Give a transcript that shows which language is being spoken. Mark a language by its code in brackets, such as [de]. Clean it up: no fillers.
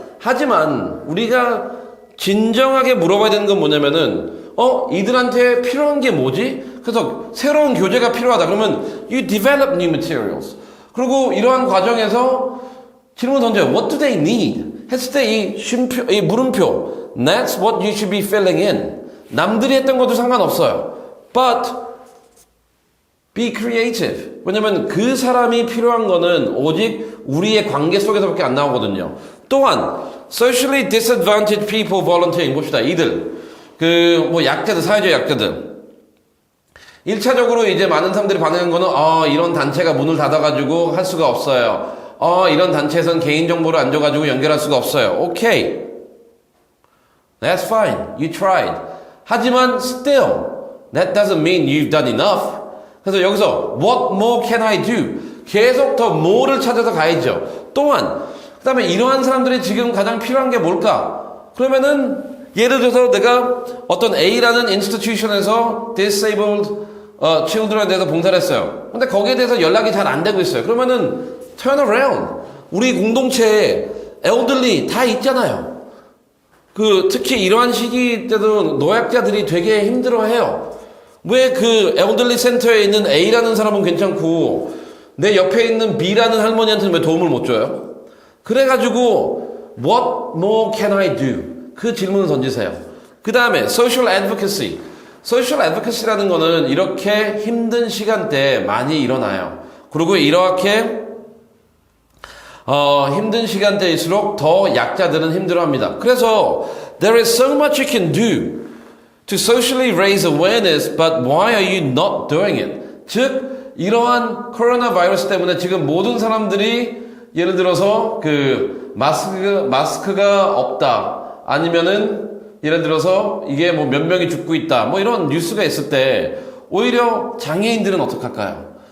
[ko] 하지만 우리가 진정하게 물어봐야 되는 건 뭐냐면은 이들한테 필요한 게 뭐지? 그래서 새로운 교재가 필요하다. 그러면 [en] you develop new materials. [ko] 그리고 이러한 과정에서 질문 던져요. [en] What do they need? [ko] 했을 때 이 물음표 [en] That's what you should be filling in. [ko] 남들이 했던 것도 상관없어요. [en] But be creative. [ko] 왜냐면 그 사람이 필요한 거는 오직 우리의 관계 속에서밖에 안 나오거든요. 또한 [en] socially disadvantaged people volunteering [ko] 봅시다. 이들 약자들, 사회적 약자들. 1차적으로 이제 많은 사람들이 반응한 거는 이런 단체가 문을 닫아가지고 할 수가 없어요. 이런 단체에서는 개인정보를 안 줘가지고 연결할 수가 없어요. [en] 오케이. That's fine. You tried. [ko] 하지만 [en] still, that doesn't mean you've done enough. [ko] 그래서 여기서 [en] what more can I do? [ko] 계속 더 뭐를 찾아서 가야죠. 또한 그 다음에 이러한 사람들이 지금 가장 필요한 게 뭘까? 그러면은 예를 들어서 내가 어떤 A라는 인스티튜션에서 [en] disabled children [ko] 에 대해서 봉사를 했어요. 근데 거기에 대해서 연락이 잘 안 되고 있어요. 그러면은 [en] turn around. [ko] 우리 공동체에 elderly 다 있잖아요. 특히 이러한 시기 때도 노약자들이 되게 힘들어해요. 왜 그 엘들리 센터에 있는 A라는 사람은 괜찮고 내 옆에 있는 B라는 할머니한테는 왜 도움을 못 줘요? 그래가지고 [en] What more can I do? [ko] 그 질문을 던지세요. 그 다음에 social advocacy. social advocacy라는 거는 이렇게 힘든 시간대에 많이 일어나요. 그리고 이렇게 힘든 시간대일수록 더 약자들은 힘들어합니다. [en] 그래서 there is so much you can do to socially raise awareness, but why are you not doing it? [ko] 즉 이러한 코로나 바이러스 때문에 지금 모든 사람들이 예를 들어서 그 마스크가 없다 아니면은 예를 들어서 이게 뭐 몇 명이 죽고 있다 뭐 이런 뉴스가 있을 때 오히려 장애인들은 어떡할까요?